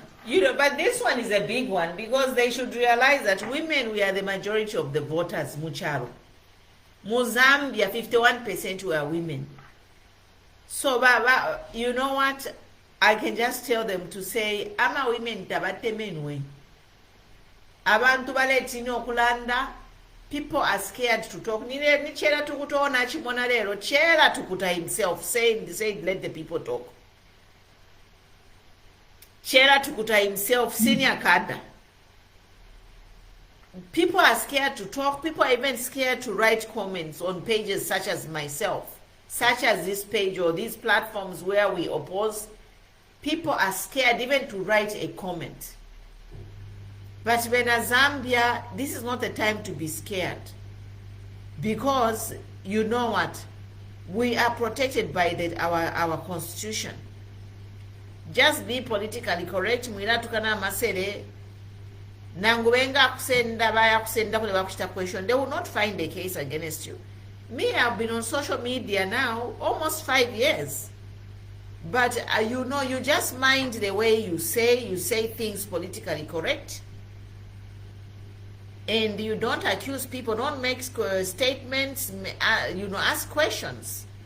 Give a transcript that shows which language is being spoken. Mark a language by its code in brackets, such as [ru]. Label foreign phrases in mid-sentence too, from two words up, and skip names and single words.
[en] But this one is a big one because they should realize that women, we are the majority of the voters, Mucharo. Mozambia, 51% were women. So, you know what? I can just tell them to say, [bem] ama women tabate menwe. Abantu baletino kulanda. [en] People are scared to talk. [bem] Ni chera tukutona chimona lero. [en] Chera tukuta himself said, let the people talk. Chera tukuta himself, senior cadre. People are scared to talk. People are even scared to write comments on pages such as myself, such as this page or these platforms where we oppose. People are scared even to write a comment. But when Zambia, this is not the time to be scared, because you know what? We are protected by our constitution. Just be politically correct. [bem] Mwina tukana masere. Nangubenga kusenda baya kusenda kule bakushita question. [en] They will not find a case against you. Me, I've been on social media now almost 5 years. But you know, you just mind the way you say things politically correct. And you don't accuse people, don't make statements, you know, ask questions.